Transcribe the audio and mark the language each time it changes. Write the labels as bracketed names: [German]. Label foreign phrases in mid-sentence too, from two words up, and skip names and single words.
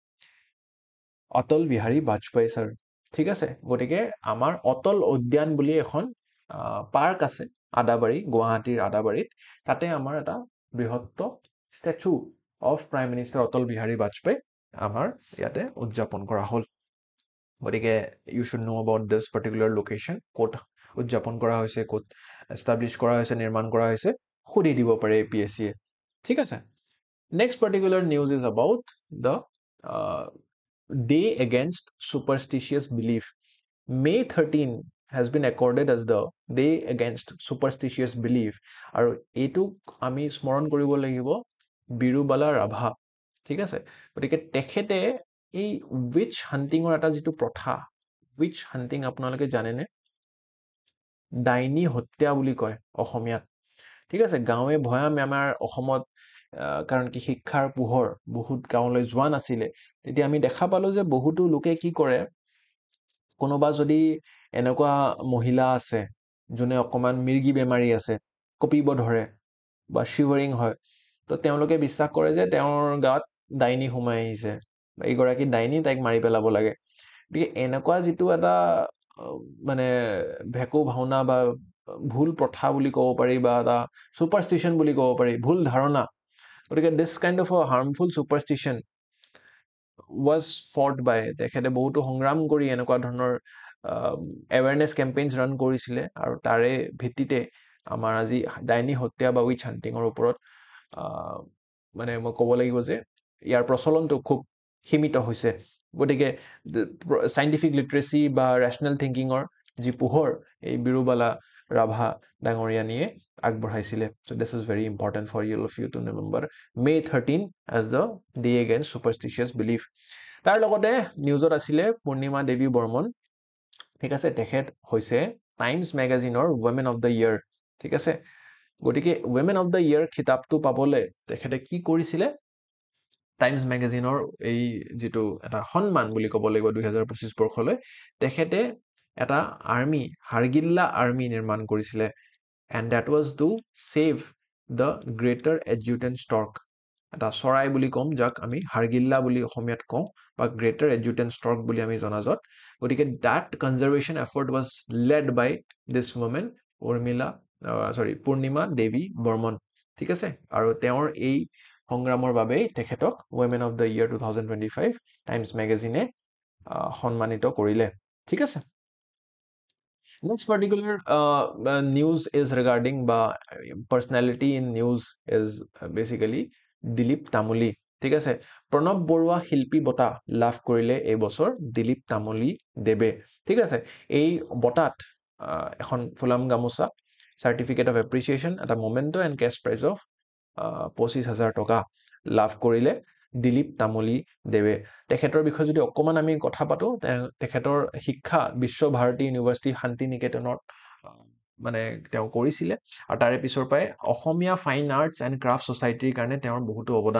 [Assamese] অটল বিহাৰী বাজপেয়ী sir ঠিক আছে গটিকে আমাৰ অটল উদ্যান বুলি এখন পাৰ্ক আছে আদাবাৰী গুৱাহাটীৰ আদাবাৰীত তাতে আমাৰ এটা বৃহত্ত [English] statue of prime minister [Assamese] অটল বিহাৰী বাজপেয়ী আমাৰ ইয়াতে উদযাপন কৰা হল গটিকে [English] you should know about this particular location [Assamese] কোট উদযাপন কৰা হৈছে কোট establish কৰা হৈছে নিৰ্মাণ কৰা হৈছে খুদি দিব পাৰে APSC ঠিক আছে [English] next particular news is about the day against superstitious belief May 13 has been accorded as the day against superstitious belief [Assamese] আৰু এটো আমি স্মৰণ কৰিব লাগিব বিৰুবালা ৰাভা ঠিক আছে গটিকে তেখেতে এই [English] witch hunting [Assamese] এটা যেটো প্ৰথা [English] witch hunting [Assamese] আপোনালোকে জানেনে ডাইনী হত্যা বুলি কয় অসমীয়াত ঠিক আছে গাঁৱে ভয়াম আমাৰ অসমত কাৰণ কি শিক্ষাৰ পোহৰ বহুত গাঁৱলৈ যোৱা নাছিলে তেতিয়া আমি দেখা পালো যে বহুতো লোকে কি কৰে কোনোবা যদি এনেকুৱা মহিলা আছে যোনে অকমান মিৰ্গি বেমাৰী আছে কপিব ধৰে বা শিৱৰিং হয় তো তেওঁলোকে বিশ্বাস কৰে যে তেওঁৰ গাত ডাইনী হুমাই আহিছে এইগৰাকী ডাইনী তাইক মাৰি পেলাব লাগে গতিকে এনেকুৱা যেটো এটা মানে ভেকু ভাওনা বা ভুল প্ৰথা বুলি ক'ব পাৰি বা এটা সুপাৰষ্টিশন বুলি ক'ব পাৰি ভুল ধাৰণা গতিকে [English] this kind of a harmful superstition was fought by [Assamese] তেখেতে বহুতো সংগ্ৰাম কৰি এনেকুৱা ধৰণৰ [English] awareness campaigns run [Assamese] কৰিছিলে আৰু তাৰে ভিত্তিতে আমাৰ আজি ডাইনী হত্যা বা [English] witch hunting [Assamese] ৰ ওপৰত মানে মই ক'ব লাগিব যে ইয়াৰ প্ৰচলনটো খুব সীমিত হৈছে গতিকে scientific [English] literacy বা rational thinking [Assamese] ৰ যি পোহৰ এই বিৰুবালা ৰাভা ডাঙৰীয়ানীয়ে আগবঢ়াইছিলে [English] so this is very important for all of you to remember May 13 as the day against superstitious belief [Assamese] তাৰ লগতে নিউজত আছিলে পূৰ্ণিমা দেৱী বৰ্মন ঠিক আছে তেখেত হৈছে টাইমছ ম্যাগাজিনৰ [English] women of the year [Assamese] ঠিক আছে গটিকে [English] women of the year [Assamese] খিতাপটো পাবলে তেখেতে কি কৰিছিলে টাইমছ ম্যাগাজিনৰ এই যেটো এটা সন্মান বুলি ক'ব লাগিব 2025 বৰ্ষলৈ তেখেতে এটা আৰ্মি হাৰগিল্লা আৰ্মি নিৰ্মাণ কৰিছিলে [English] and that was to save the greater adjutant stork [Assamese] এটা চৰাই বুলি কম যাক আমি হাৰগিল্লা বুলি অসমীয়াত কওঁ বা [English] greater adjutant stork [Assamese] বুলি আমি জনাজত গতিকে [English] that conservation effort was led by this woman [Assamese] পূৰ্ণিমা দেৱী বৰ্মন ঠিক আছে আৰু তেওঁৰ এই সংগ্ৰামৰ বাবে তেখেতক [English] women of the year [Assamese] 2025 টাইমছ ম্যাগাজিনে সন্মানিত কৰিলে ঠিক আছে [English] next particular news is regarding personality in news is basically Dilip Tamuli [Assamese] ঠিক আছে প্ৰণৱ বৰুৱা শিল্পী বঁটা লাভ কৰিলে এই বছৰ দিলীপ তামুলী দেৱে ঠিক আছে এই বঁটাত এখন ফুলাম গামোচা [English] certificate of appreciation [Assamese] এটা [English] memento and cash prize of 25,000 [Assamese] টকা লাভ কৰিলে দিলীপ তামুলী দেৱে তেখেতৰ বিষয়ে যদি অকমান আমি কথা পাতো তেখেতৰ শিক্ষা বিশ্বভাৰতী ইউনিভাৰ্চিটি শান্তি নিকেতনত মানে তেওঁ কৰিছিলে আৰু তাৰে পিছৰ পৰাই অসমীয়া ফাইন আৰ্টছ এণ্ড ক্ৰাফ্ট ছ'চাইটিৰ কাৰণে তেওঁৰ বহুতো অৱদান